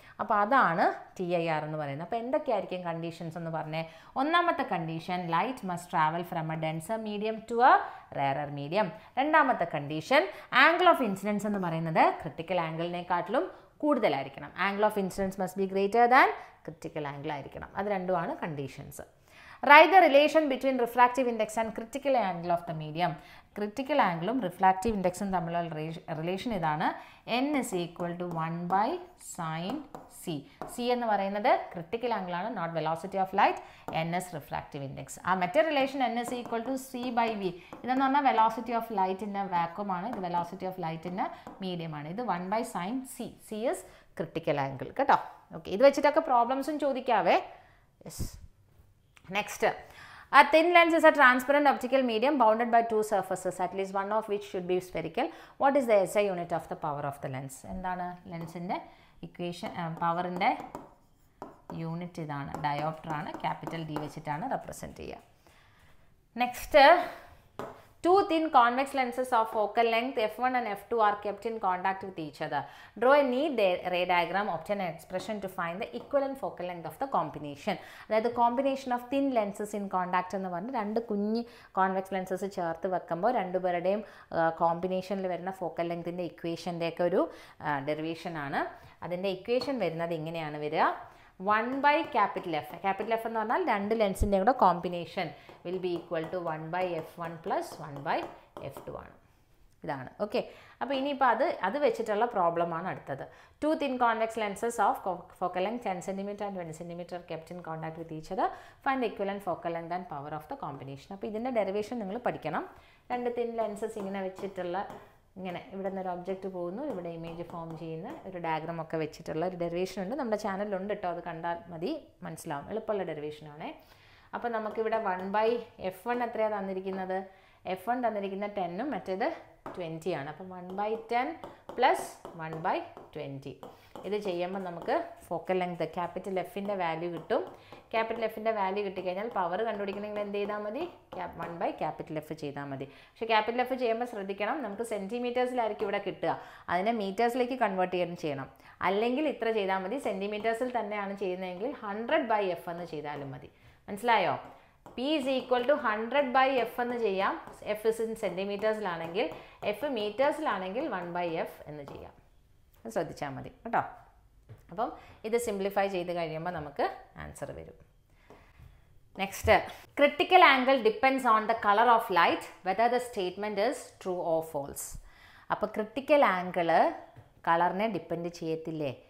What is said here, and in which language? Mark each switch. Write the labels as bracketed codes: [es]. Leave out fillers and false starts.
[ml] അപ്പോൾ അതാണ് TIR എന്ന് പറയുന്നത്. അപ്പോൾ എന്തൊക്കെയായിരിക്കും കണ്ടീഷൻസ് എന്ന് പറഞ്ഞേ? ഒന്നാമത്തെ condition, [en] Light must travel from a denser medium to a rarer medium. [ml] രണ്ടാമത്തെ കണ്ടീഷൻ, ആംഗിൾ ഓഫ് ഇൻസിഡൻസ് എന്ന് പറയുന്നത് ക്രിട്ടിക്കൽ ആംഗിളിനെക്കാട്ടിലും കൂടുതലായിരിക്കണം. [en] angle of incidence must be greater than critical angle [ml] ആയിരിക്കണം. അത് രണ്ടുമാണ് conditions. [en] Write the relation between refractive index and critical angle of the medium. [ml] Critical ആംഗിളും refractive ഇൻഡെക്സും തമ്മിലുള്ള relation ഇതാണ്. [en] N is equal to 1/sin C. [ml] C എന്ന് പറയുന്നത് critical ആംഗിളാണ്, [en] Not velocity of light. N is [ml] refractive index. ആ മറ്റേ relation [en] N is equal to C/V. [ml] ഇതെന്ന് പറഞ്ഞാൽ velocity of ലൈറ്റിൻ്റെ വാക്വം ആണ്, ഇത് വെലോസിറ്റി ഓഫ് ലൈറ്റിൻ്റെ മീഡിയം ആണ്. ഇത് 1/sin C. [en] C is [ml] critical angle കേട്ടോ. ഓക്കെ, ഇത് വെച്ചിട്ടൊക്കെ പ്രോബ്ലംസും ചോദിക്കാവേ. [en] Yes. Next, a thin lens is a transparent optical medium bounded by two surfaces, at least one of which should be spherical. What is the SI unit of the power of the lens? [ml] എന്താണ് ലെൻസിൻ്റെ equation? പവറിൻ്റെ unit ഇതാണ്, dioptre ആണ്, capital D വെച്ചിട്ടാണ് represent ചെയ്യുക. [en] Next, two thin convex lenses of focal length f1 and f2 are kept in contact with each other. Draw a neat ray diagram, obtain an expression to find the equivalent focal length of the combination. [ml] അതായത് combination of thin lenses in contact എന്ന് പറഞ്ഞ് രണ്ട് കുഞ്ഞ് convex lenses ചേർത്ത് വെക്കുമ്പോൾ രണ്ടുപേരുടെയും കോമ്പിനേഷനിൽ വരുന്ന ഫോക്കൽ ലെങ്തിൻ്റെ ഇക്വേഷൻ്റെയൊക്കെ ഒരു ഡെറിവേഷനാണ്. അതിൻ്റെ ഇക്വേഷൻ വരുന്നത് ഇങ്ങനെയാണ് വരിക: 1/F. ക്യാപിറ്റൽ F എന്ന് പറഞ്ഞാൽ രണ്ട് ലെൻസിൻ്റെ കൂടെ combination [en] will be equal to [ml] 1/F1 + 1/F2 ആണ്. ഇതാണ്. ഓക്കെ, അപ്പോൾ ഇനിയിപ്പോൾ അത് വെച്ചിട്ടുള്ള പ്രോബ്ലമാണ് അടുത്തത്. [en] Two thin convex lenses of focal length 10 cm and 20 cm kept in contact with each other. Find the equivalent focal length and power of the combination. [ml] അപ്പോൾ ഇതിൻ്റെ ഡെറിവേഷൻ നിങ്ങൾ പഠിക്കണം. രണ്ട് തിൻ ലെൻസസ് ഇങ്ങനെ വെച്ചിട്ടുള്ള, ഇങ്ങനെ ഇവിടെ നിന്ന് ഒരു ഒബ്ജക്റ്റ് പോകുന്നു, ഇവിടെ ഇമേജ് ഫോം ചെയ്യുന്ന ഒരു ഡയഗ്രാം ഒക്കെ വെച്ചിട്ടുള്ള ഒരു ഡെറിവേഷൻ ഉണ്ട്. നമ്മുടെ ചാനലിലുണ്ട് കേട്ടോ, അത് കണ്ടാൽ മതി, മനസ്സിലാവും. എളുപ്പമുള്ള ഡെറിവേഷനാണേ. അപ്പോൾ നമുക്കിവിടെ 1/F1 എത്രയാണ് തന്നിരിക്കുന്നത്? F1 തന്നിരിക്കുന്ന 10ഉം മറ്റേത് 20 ആണ്. അപ്പം 1/10 + 1/20. ഇത് ചെയ്യുമ്പോൾ നമുക്ക് ഫോക്കൽ ലെങ്ത് ക്യാപിറ്റൽ Fൻ്റെ വാല്യൂ കിട്ടും. ക്യാപിറ്റൽ Fൻ്റെ വാല്യൂ കിട്ടിക്കഴിഞ്ഞാൽ പവർ കണ്ടുപിടിക്കണമെങ്കിൽ എന്ത് ചെയ്താൽ മതി? 1/F ചെയ്താൽ മതി. പക്ഷേ ക്യാപിറ്റൽ F ചെയ്യുമ്പോൾ ശ്രദ്ധിക്കണം, നമുക്ക് സെൻറ്റിമീറ്റേഴ്സിലായിരിക്കും ഇവിടെ കിട്ടുക, അതിനെ മീറ്റേഴ്സിലേക്ക് കൺവേർട്ട് ചെയ്യണം. അല്ലെങ്കിൽ ഇത്ര ചെയ്താൽ മതി. സെൻറ്റിമീറ്റേഴ്സിൽ തന്നെയാണ് ചെയ്യുന്നതെങ്കിൽ 100/F എന്ന് ചെയ്താലും മതി. മനസ്സിലായോ? [en] P is equal to 100/F [ml] എന്ന് ചെയ്യാം. [en] F is in [ml] സെൻറ്റിമീറ്റേഴ്സിലാണെങ്കിൽ, F മീറ്റേഴ്സിലാണെങ്കിൽ 1/F എന്ന് ചെയ്യാം. ശ്രദ്ധിച്ചാൽ മതി കേട്ടോ. അപ്പം ഇത് സിംപ്ലിഫൈ ചെയ്ത് കഴിയുമ്പോൾ നമുക്ക് ആൻസർ വരും. [en] Next, critical angle depends on the colour of light whether the statement is true or false. [ml] അപ്പോൾ ക്രിട്ടിക്കൽ ആംഗിൾ കളറിനെ ഡിപ്പെൻഡ് ചെയ്യത്തില്ലേ?